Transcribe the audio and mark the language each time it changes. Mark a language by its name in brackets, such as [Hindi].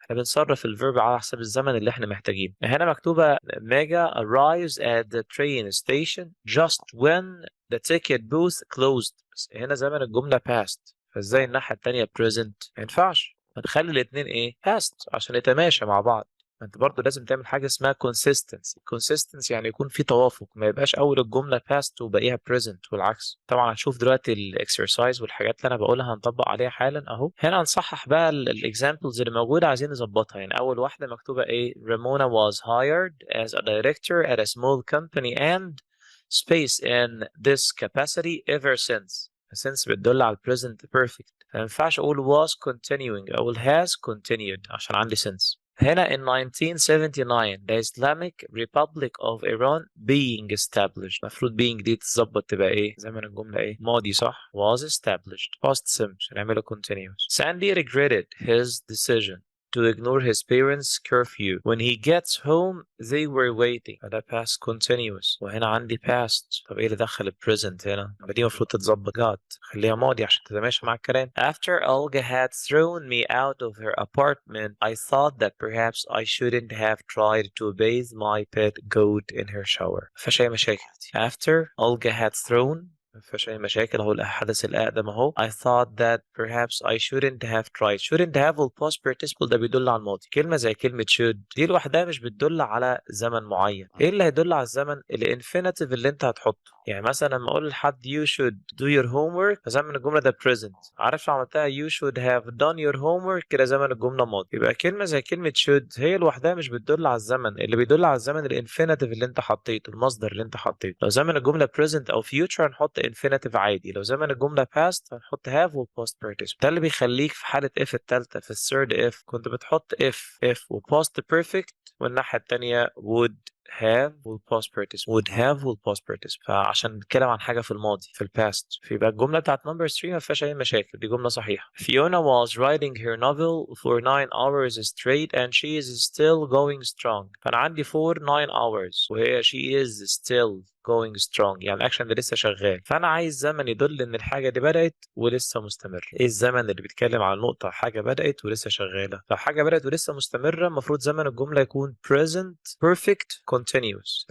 [Arabic] احنا بنصرف الفيرب على حسب الزمن اللي احنا محتاجينه. [English] هنا مكتوبة Mega arrives at the train station just when the ticket booth closed. [Arabic] بس هنا زمن الجملة past، فازاي الناحية التانية present؟ ما ينفعش. هنخلي الاتنين ايه؟ past عشان يتماشى مع بعض. انت برضو لازم تعمل حاجه اسمها consistency يعني يكون في توافق، ما يبقاش اول الجمله past وباقيها present والعكس. طبعا هنشوف دلوقتي الاكسرسايز والحاجات اللي انا بقولها هنطبق عليها حالا اهو. هنا هنصحح بقى الاكزامبلز اللي موجوده عايزين نظبطها. يعني اول واحده مكتوبه ايه؟ [English] Ramona was hired as a director at a small company and space in this capacity ever since [Arabic] بتدل على [English] present perfect. [Arabic] ما ينفعش اقول was continuing، اقول has continued عشان عندي since. [English] هنا in 1979 the Islamic Republic of Iran being established. [Arabic] المفروض being دي تتظبط تبقى ايه؟ زمن الجملة ايه؟ ماضي صح؟ was established. [English] past simple [Arabic] عشان نعمله [English] continuous. Sandy regretted his decision to ignore his parents' curfew. When he gets home they were waiting. [Arabic] فده past continuous وهنا عندي [English] past. [Arabic] طب ايه اللي دخل present هنا؟ دي المفروض تتظبط. got خليها ماضي عشان تتماشى مع الكلام. [English] After Olga had thrown me out of her apartment, I thought that perhaps I shouldn't have tried to bathe my pet goat in her shower. [Arabic] مفيهاش أي مشاكل دي. [English] After Olga had thrown [Arabic] مفيهاش أي مشاكل أهو. الحدث الأقدم أهو. [English] I thought that perhaps I shouldn't have tried. [Arabic] shouldn't have والpast participle ده بيدل على الماضي. كلمة زي كلمة should دي لوحدها مش بتدل على زمن معين. إيه اللي هيدل على الزمن؟ الانفينيتيف اللي أنت هتحطه. يعني مثلا لما أقول لحد [English] you should do your homework [Arabic] فزمن الجملة ده present. عارف لو عملتها [English] you should have done your homework [Arabic] كده زمن الجملة ماضي. يبقى كلمة زي كلمة should هي لوحدها مش بتدل على الزمن. اللي بيدل على الزمن الانفينيتيف اللي أنت حطيته، المصدر اللي أنت حطيته. لو زمن الجملة present أو future هنحط infinitive عادي. لو زمن الجملة past هنحط have و past participle. ده اللي بيخليك في حالة if التالتة في الثird if كنت بتحط if و past perfect، والناحية التانية would have والpast participle would have والpast participle. فعشان نتكلم عن حاجة في الماضي في الباست، فيبقى الجملة بتاعت number 3 ما فيهاش أي مشاكل، دي جملة صحيحة. [English] Fiona was writing her novel for 9 hours straight and she is still going strong. [Arabic] فأنا عندي for 9 hours وهي [English] she is still going strong، [Arabic] يعني الاكشن ده لسه شغال. فانا عايز زمن يدل ان الحاجه دي بدات ولسه مستمر. ايه الزمن اللي بيتكلم على النقطه حاجه بدات ولسه شغاله؟ لو حاجه بدات ولسه مستمره المفروض زمن الجمله يكون present perfect continuous.